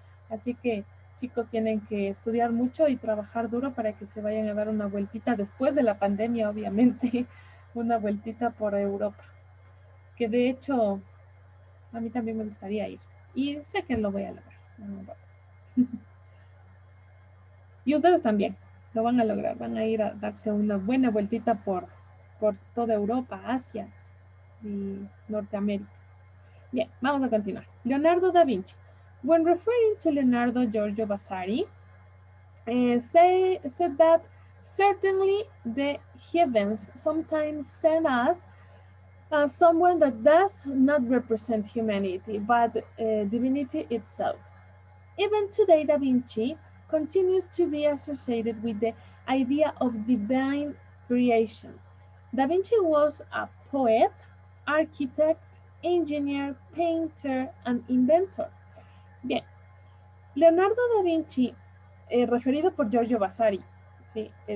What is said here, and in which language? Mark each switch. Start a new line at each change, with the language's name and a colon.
Spanish: Así que chicos tienen que estudiar mucho y trabajar duro para que se vayan a dar una vueltita después de la pandemia, obviamente, una vueltita por Europa, que de hecho a mí también me gustaría ir y sé que lo voy a lograr en un rato. Y ustedes también lo van a lograr, van a ir a darse una buena vueltita por toda Europa, Asia y Norteamérica. Bien, vamos a continuar. Leonardo da Vinci.
English: When referring to Leonardo Giorgio Vasari, said that certainly the heavens sometimes send us someone that does not represent humanity, but divinity itself. Even today, Da Vinci continues to be associated with the idea of divine creation. Da Vinci was a poet, architect, engineer, painter, and inventor.
Spanish: Bien, Leonardo da Vinci, referido por Giorgio Vasari, ¿sí?